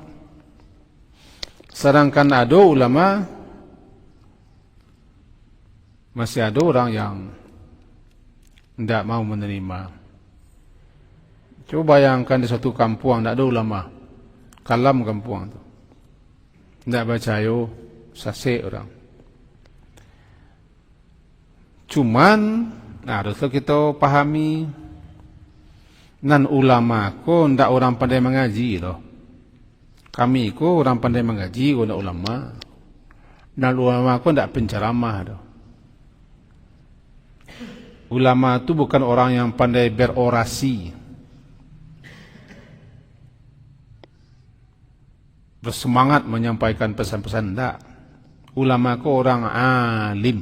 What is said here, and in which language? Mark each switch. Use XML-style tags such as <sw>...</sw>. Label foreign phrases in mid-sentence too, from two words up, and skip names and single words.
<id>Sedangkan ada ulama, masih ada orang yang tidak mau menerima. Coba bayangkan di suatu kampung tidak ada ulama, kalam kampung itu, tidak percaya, sasik orang. Cuman, haruslah kita pahami,</id> <min>nan ulama ko ndak orang pandai mengaji loh. Kami ko orang pandai mengaji, ko ndak ulama. Nan ulama ko ndak penceramah loh.</min> <id>Ulama itu bukan orang yang pandai berorasi, bersemangat menyampaikan pesan-pesan, ndak.</id> <min>Ulama ko orang alim.</min>